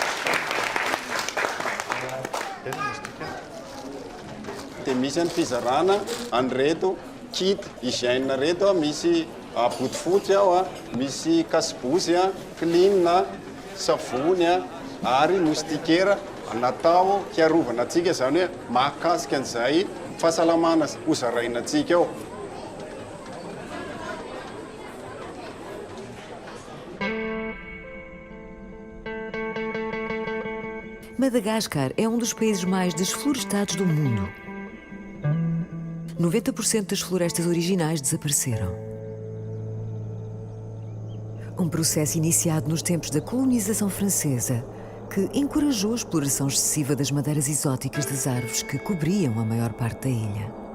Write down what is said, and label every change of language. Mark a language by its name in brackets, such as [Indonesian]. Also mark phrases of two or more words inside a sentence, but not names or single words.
[Malagasy] Dia misy ny fizarana an'ireto [French] kit hygiène [Malagasy] reto misy botifotsy ao misy kasibozy clean savony ary moustiquaire natao hiarovana antsika zany hoe mahakasika an'izay fahasalamana hozaraina antsika ao. [Portuguese] Madagascar é um dos países mais desflorestados do mundo. 90% das florestas originais desapareceram. Um processo iniciado nos tempos da colonização francesa que encorajou a exploração excessiva das madeiras exóticas das árvores que cobriam a maior parte da ilha.